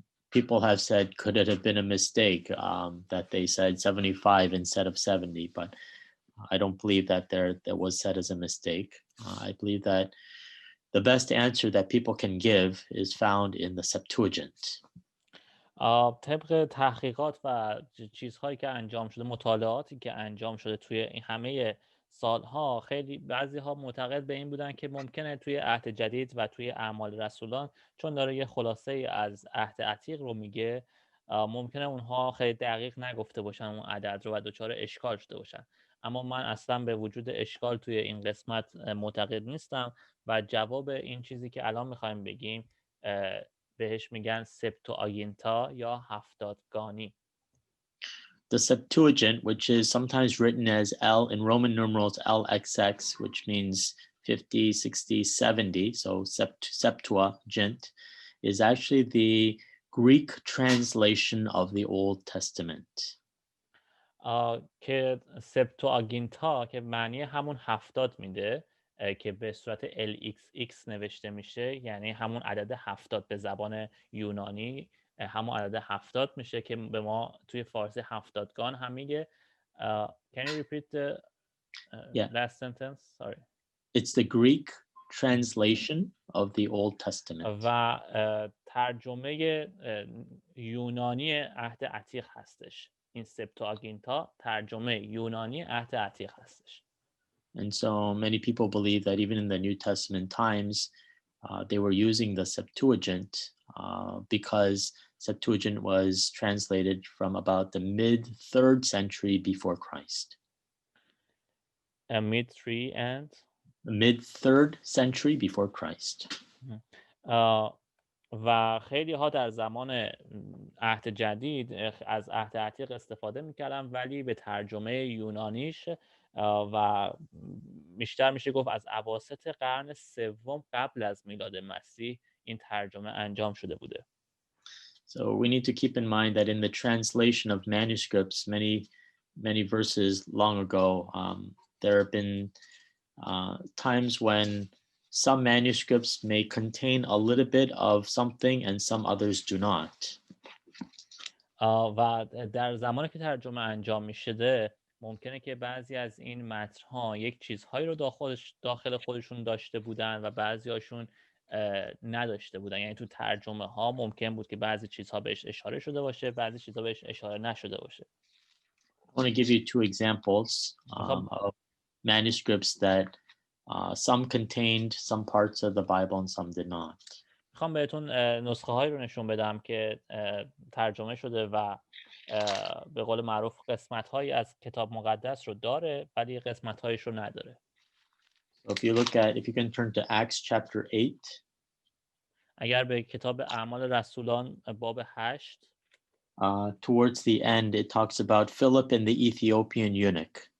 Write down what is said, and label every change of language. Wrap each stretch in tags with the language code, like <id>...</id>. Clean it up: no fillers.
<en>People have said, could it have been a mistake that they said 75 instead of 70? But I don't believe that that was said as a mistake. I believe that the best answer that people can give is found in the Septuagint.</en> <fa>طبق تحقیقات و چیزهایی که انجام شده، مطالعاتی که انجام شده توی این همه سالها، خیلی بعضی ها معتقد به این بودن که ممکنه توی عهد جدید و توی اعمال رسولان، چون داره یه خلاصه از عهد عتیق رو میگه، ممکنه اونها خیلی دقیق نگفته باشن اون عدد رو و دچار اشکال شده باشن. اما من اصلا به وجود اشکال توی این قسمت معتقد نیستم و جواب این چیزی که الان میخوایم بگیم بهش میگن سپتوآگینتا یا هفتادگانی.</fa> <en>The Septuagint, which is sometimes written as L in Roman numerals LXX, which means 50, 60, 70, so Septuagint, is actually the Greek translation of the Old Testament.</en> <fa>که سپتوآگینتا که معنی همون 70 میده که به صورت LXX نوشته میشه، یعنی همون عدد 70 به زبان یونانی همون عدد 70 میشه که به ما توی فارسی هفتادگان هم میگه.</fa> <en>Can you repeat the last sentence? Sorry. It's the Greek translation of the Old Testament.</en> <fa>و ترجمه یونانی عهد عتیق هستش. این سپتوآگینتا ترجمه یونانی عهد عتیق هستش.</fa> <en>And so many people believe that even in the New Testament times, they were using the Septuagint because Septuagint was translated from about the mid-3rd century before Christ. Mid-3 and? Mid-3rd century before Christ.</en> <fa>و خیلی ها در زمان عهد جدید از عهد عتیق استفاده میکردن، ولی به ترجمه یونانیش و بیشتر میشه گفت از اواسط قرن سوم قبل از میلاد مسیح این ترجمه انجام شده بوده.</fa> <en>So we need to keep in mind that in the translation of manuscripts many verses long ago, there have been times when some manuscripts may contain a little bit of something and some others do not.</en> <fa>و در زمانی که ترجمه انجام میشده ممکنه که بعضی از این متن‌ها یک چیزهایی رو داخل خودشون داشته بودن و بعضی هاشون نداشته بودن. یعنی تو ترجمه ها ممکن بود که بعضی چیزها بهش اشاره شده باشه، بعضی چیزها بهش اشاره نشده باشه.</fa> <en>I want to give you 2 examples of manuscripts that some contained some parts of the Bible and some did not.</en> <fa>میخوام بهتون نسخه هایی رو نشون بدم که ترجمه شده و به قول معروف قسمت هایی از کتاب مقدس رو داره ولی قسمت هایش رو نداره.</fa> <en>So if you can turn to Acts chapter 8.</en> <fa>اگر به کتاب اعمال رسولان باب 8</fa> <en>towards the end it talks about Philip and the Ethiopian eunuch.</en>